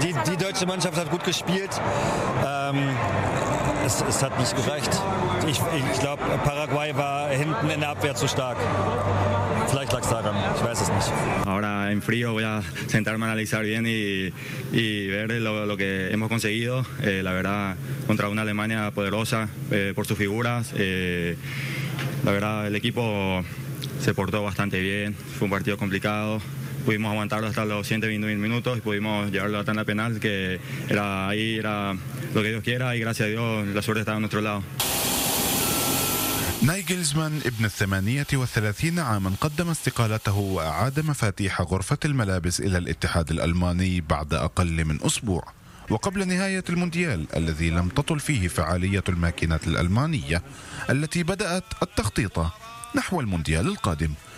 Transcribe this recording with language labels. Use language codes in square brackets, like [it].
[de] Die deutsche Mannschaft hat gut gespielt. Es hat nicht gereicht. Ich glaube, Paraguay war hinten in der Abwehr zu stark. Vielleicht lag es daran. Ich weiß es nicht. [es] Ahora en frío voy a sentarme a analizar bien y ver lo que hemos conseguido. La verdad, contra una Alemania poderosa por sus figuras. La verdad, el equipo se portó bastante bien, fue un partido complicado, pudimos aguantarlo hasta los 120 minutos y pudimos llevarlo a la tanda penal, que era ahí, era lo que Dios quiera y gracias a Dios la suerte estaba a nuestro lado. [ar] نايجلزمان ابن 38 عاما قدم استقالته وأعاد مفاتيح غرفة الملابس إلى الاتحاد الألماني بعد أقل من أسبوع وقبل نهاية المونديال الذي لم تطل فيه فعالية الماكينات الألمانية التي بدأت التخطيط نحو المونديال القادم.